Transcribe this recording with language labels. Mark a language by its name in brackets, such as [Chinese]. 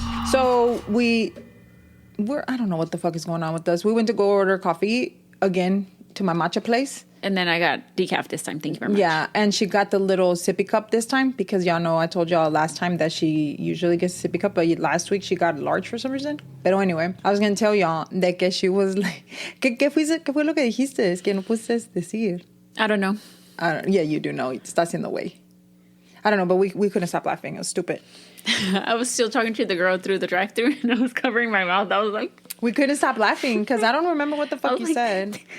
[English] So we're I don't know what the fuck is going on with us. We went to go order coffee again to my matcha place. And then I got decaf this time. Thank you very much. Yeah, and she got the little sippy cup this time because y'all know I told y'all last time that she usually gets a sippy cup, but last week she got a large for some reason. But anyway, I was going to tell y'all [Spanish] de que [English] she was like, [Spanish] ¿Qué fue lo que dijiste? Es que no pudiste decir. [English] I don't know. Yeah, you do know. [Spanish] Estás [English] in the way. I don't know, but we couldn't stop laughing. It was stupid. I was still talking to the girl through the drive-thru and I was covering my mouth. I was like... We couldn't stop laughing because I don't remember what the fuck you said.